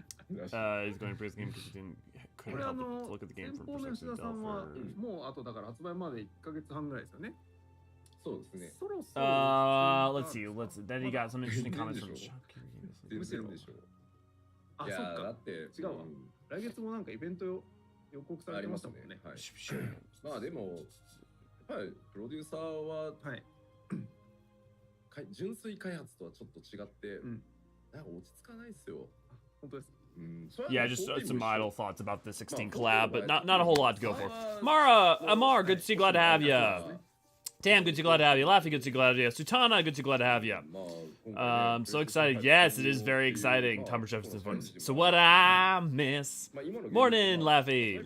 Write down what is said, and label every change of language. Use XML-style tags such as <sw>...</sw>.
<en>He's going to praise the game because he couldn't help but look at the game from perspective of developer.</en> <ja>もうあとだから発売まで1ヶ月半ぐらいですよね。そうですね。</ja> <en>Let's see. Then he got some interesting comments from.</en> <ja>むしろ。あ、そっか。違うわ。来月もなんかイベント予告されてましたもんね。はい。まあでも、やっぱりプロデューサーは純粋開発とはちょっっと違って、なんか落ち着かないですよ。本当です。</ja> <en>Yeah, just some idle thoughts about the 16 collab, but not a whole lot to go for. Mara, Amar, good to see, glad to have you. Tam, good to glad to have you. Laffy, good to glad to have you. Sutana, good to glad to have you. I'm so excited. Yes, it is very exciting. Tom Jefferson's voice. So what I miss. Morning, Laffy.</en>